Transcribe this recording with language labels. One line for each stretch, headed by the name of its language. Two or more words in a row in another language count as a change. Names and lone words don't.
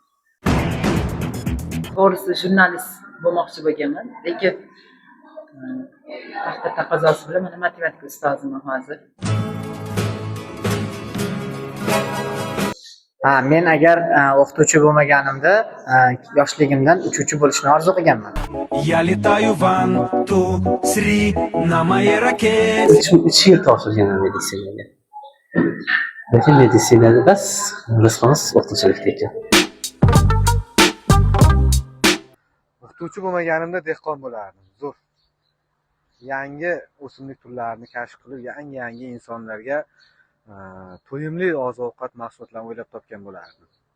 Uzbek: To'g'risi jurnalist bo'lmoqchi bo'lganman, lekin vaqt taqozosi bilan mana matematika ustoziman hozir. Men agar o'qituvchi bo'lmaganimda yoshligimdan uchuvchi bo'lishni orzu qilganman.
Russian: Я летаю в 1, 2, 3 на моей ракете.
Uzbek: 3 yil topshirganman meditsinaga. Lekin meditsinada bas response o'qituvchilikda ekan. O'qituvchi bo'lmaganimda dehqon bo'lardim. Zo'r. Yangi o'simlik turlarini kashf qilib, yangi insonlarga to'yimli oziq-ovqat mahsulotlarini o'ylab topgan bo'lardim.